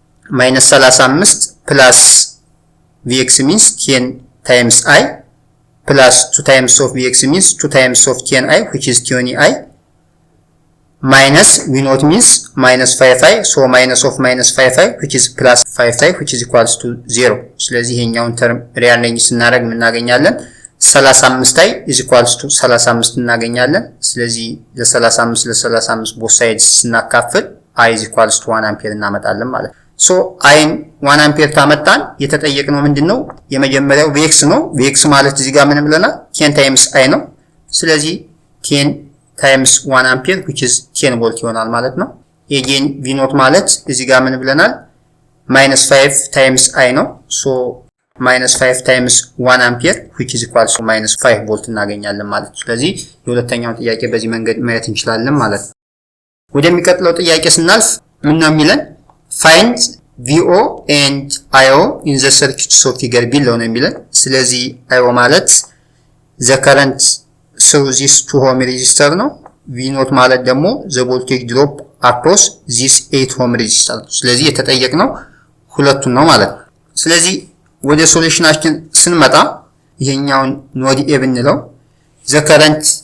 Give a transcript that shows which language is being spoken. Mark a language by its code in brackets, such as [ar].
[en] -35 plus Vx means 10 times I plus 2 times of Vx means 2 times of 10I which is 20I minus V0 means -5I, so minus of -5I which is plus 5I which is equals to 0. [am] ስለዚህ ይሄኛውን ተርም ሪአሬንጅ ስናደርግ ምን እናገኛለን? [en] 35I is equals to 35 [am] እናገኛለን። ስለዚህ ለ35 ለ35 [en] both sides [am] ስናካፍል [en] I is equals to 1 [am] አምፒር እናመጣለን ማለት ነው። ሶ አይን 1 አምፒር ታመጣን። የተጠየቅነው ምንድነው? የመጀመሪያው Vx ነው። Vx ማለት እዚህ ጋር ምን ብለናል? [en] 10 times I [am] ነው። ስለዚህ 10 times 1 አምፒር [en] which is 10 [am] ቮልት ይሆናል ማለት ነው። again V0 ማለት እዚህ ጋር ምን ብለናል? [en] -5 times I [am] ነው። ሶ -5 times 1 አምፒር [en] which is equals to -5 [am] ቮልት እናገኛለን ማለት ነው። ስለዚህ የሁለተኛው ጥያቄ በዚህ መንገድ ማየት እንችላለን ማለት ነው። ወደሚቀጥለው ጥያቄ ስናልፍ ምን ነው የሚለን? [en] find VO and IO in the circuit of figure below [am] ነው የሚለን። ስለዚህ IO ማለት [en] the current through this 2 ohm resistor [am] ነው። V0 ማለት ደግሞ [en] the voltage drop across this 8 ohm resistor [am] ነው። ስለዚህ የተጠየቅነው ሁለቱን ነው ማለት ነው። ስለዚህ ወደ ሶሉሽናችን ስንመጣ ይሄኛውን ኖድ A ብንለው [en] the current